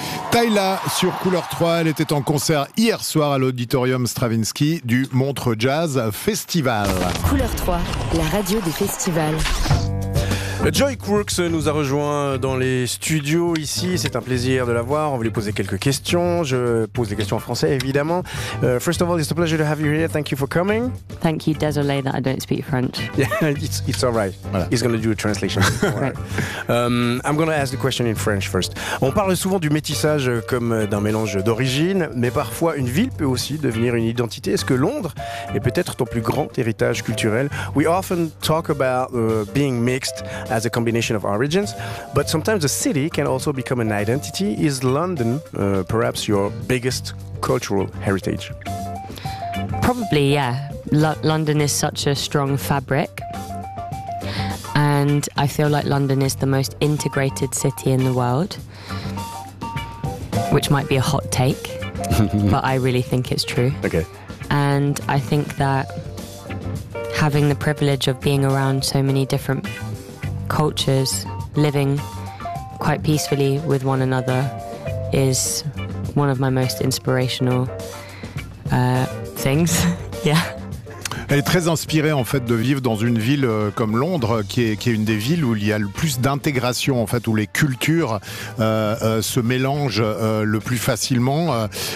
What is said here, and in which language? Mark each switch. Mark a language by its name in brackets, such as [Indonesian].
[French] Taïla sur Couleur 3, elle était en concert hier soir à l'auditorium Stravinsky du Montre Jazz Festival. Couleur 3, la radio des festivals. Joy Crooks nous a rejoint dans les studios ici, c'est un plaisir de la voir, on va lui poser quelques questions, je pose les questions en français évidemment. [English] First of all, it's a pleasure to have you here, thank you for coming. Thank you, [French] désolé [English] that I don't speak French. Yeah, it's alright, voilà. He's going to do a translation. I'm going to ask the question in French first. [French] On parle souvent du métissage comme d'un mélange d'origine, mais parfois une ville peut aussi devenir une identité. Est-ce que Londres est peut-être ton plus grand héritage culturel? [English] We often talk about being mixed as a combination of origins, but sometimes a city can also become an identity. Is London perhaps your biggest cultural heritage? Probably, yeah. London is such a strong fabric, and I feel like London is the most integrated city in the world, which might be a hot take, but I really think it's true. Okay. And I think that having the privilege of being around so many different cultures living quite peacefully with one another is one of my most inspirational things. Yeah. [French] Elle est très inspirée en fait de vivre dans une ville comme Londres, qui est une des villes où il y a le plus d'intégration en fait, où les cultures se mélangent le plus facilement.